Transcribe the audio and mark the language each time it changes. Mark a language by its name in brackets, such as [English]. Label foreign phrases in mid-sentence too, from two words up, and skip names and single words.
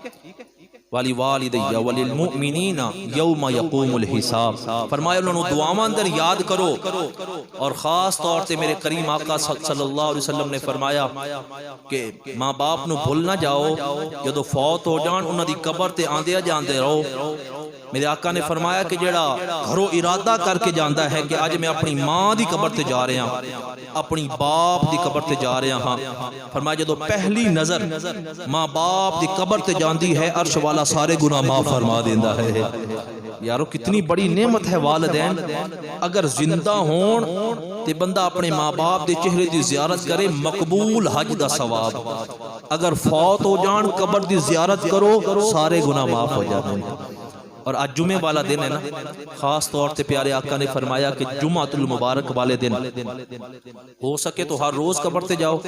[Arabic] والی والدیہ وللمؤمنین یوم یقوم الحساب. [Punjabi] فرمایا انہوں نے دعاواں اندر یاد کرو. اور خاص طور سے میرے کریم آقا [Arabic] صلی اللہ علیہ وسلم [Punjabi] نے فرمایا کہ ماں باپ نو بھول نہ جاؤ، جدو فوت ہو جان انہاں دی قبر تے آندے جاندے رہو. میرے آقا نے فرمایا کہ جڑا گھروں ارادہ کر کے جاندا ہے کہ آج میں اپنی ماں دی قبر تے جا رہا ہاں، اپنی باپ دی قبر تے جا رہا ہاں، فرمایا جدو پہلی نظر ماں باپ دی قبر تے جاندی ہے عرش والا سارے گناہ معاف فرما دیندا ہے. یارو کتنی بڑی نعمت ہے والدین. اگر زندہ ہون تے بندہ اپنے ماں باپ دے چہرے دی زیارت کرے، مقبول حج دا ثواب. اگر فوت ہو جان قبر دی زیارت کرو سارے گناہ معاف [Urdu] ہو جاتے ہیں. [Punjabi] اور آج جمعے والا دن ہے نا، خاص طور سے پیارے آقا نے فرمایا کہ جمعۃ المبارک والے دن ہو سکے تو ہر روز قبر تے جاؤ.